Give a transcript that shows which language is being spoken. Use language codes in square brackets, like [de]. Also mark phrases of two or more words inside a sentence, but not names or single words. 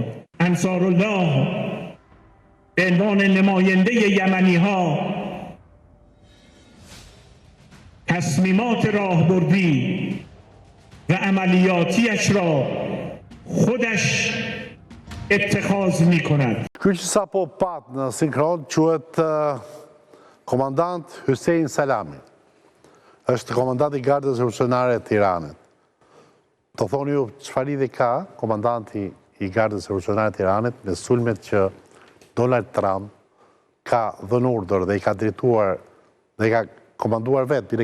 [fa] انصارالله به عنوان نماینده یمنی ها تصمیمات راهبردی و عملیاتیش را خودش اتخاذ می کند. [sq] Ky që sa po pat në sinkron quhet komandant Hussein Salami. Është komandant i Gardës Revolucionare të Iranit. Të thoni ju çfarë lidhje ka komandanti i Gardës Revolucionare të Iranit me sulmet që Donald Trump ka dhënë urdhër dhe i ka drejtuar dhe i ka komanduar vetë.